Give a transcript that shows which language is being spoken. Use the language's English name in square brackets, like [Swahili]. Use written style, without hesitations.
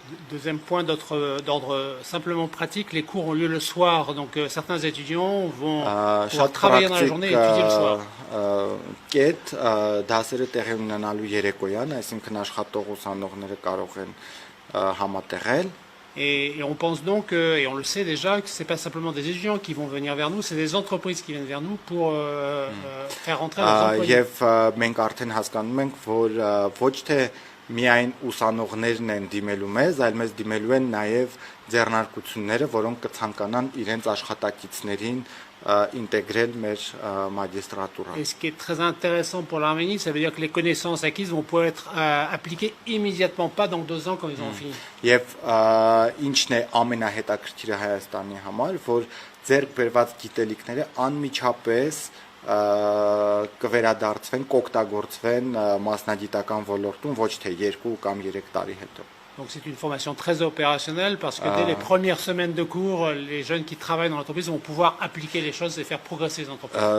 [French] Deuxième point d'ordre simplement pratique, les cours ont lieu le soir, donc certains étudiants vont pouvoir travailler dans la journée et étudier le soir. [Armenian] Կետ դասերը տեղի ունենալու երեկոյան, այսինքն աշխատող ուսանողները կարող են համատեղել։ [French] Et on pense donc, et on le sait déjà, que ce n'est pas simplement des étudiants qui vont venir vers nous, c'est des entreprises qui viennent vers nous pour faire rentrer leurs employés. [Armenian] Եվ մենք արդեն հասկանում ենք, որ ոչ թե միայն ուսանողներն են դիմելու մեզ, այլ մեզ դիմելու են նաև ձեռնարկությունները, որոնք կցանկանան իրենց աշխատակիցներին intégrer մեր magistratura. [French] Et ce qui est très intéressant pour l'Arménie, ça veut dire que les connaissances acquises vont pouvoir être appliquées immédiatement, pas dans 2 ans quand ils ont fini. [Armenian] Եվ ինչն է ամենահետաքրքիրը Հայաստանի համար, որ ձեռք բերված գիտելիքները անմիջապես կվերադարձվեն, կօգտագործվեն մասնագիտական ոլորտում ոչ թե 2 կամ 3 տարի հետո։ [French] Donc c'est une formation très opérationnelle parce que dès les premières semaines de cours, les jeunes qui travaillent dans l'entreprise vont pouvoir appliquer les choses et faire progresser les entreprises.